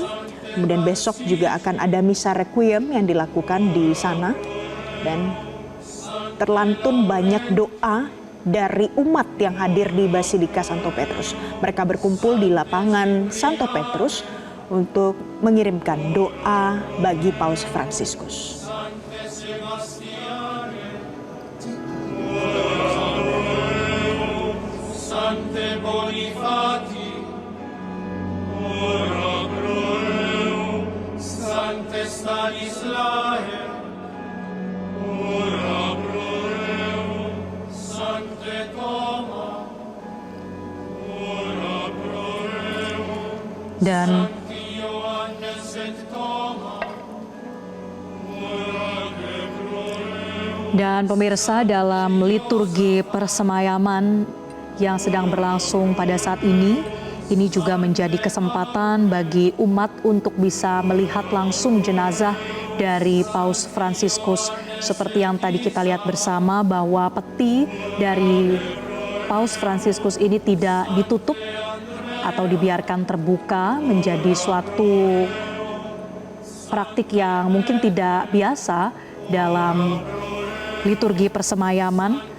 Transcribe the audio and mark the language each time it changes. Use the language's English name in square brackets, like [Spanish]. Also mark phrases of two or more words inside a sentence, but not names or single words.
[Indonesian] Kemudian besok juga akan ada misa requiem yang dilakukan di sana. Dan terlantun banyak doa dari umat yang hadir di Basilika Santo Petrus. Mereka berkumpul di lapangan Santo Petrus untuk mengirimkan doa bagi Paus Fransiskus. [Latin] Sante Bonifati, ora pro eum, Sante Stanislae, ora pro eum, Sante Toma, ora pro eum, [Indonesian] Dan [Latin] Ioannes et Toma, ora pro eum. [Indonesian] Dan pemirsa, dalam liturgi persemayaman yang sedang berlangsung pada saat ini juga menjadi kesempatan bagi umat untuk bisa melihat langsung jenazah dari Paus Fransiskus. Seperti yang tadi kita lihat bersama bahwa peti dari Paus Fransiskus ini tidak ditutup atau dibiarkan terbuka, menjadi suatu praktik yang mungkin tidak biasa dalam liturgi persemayaman.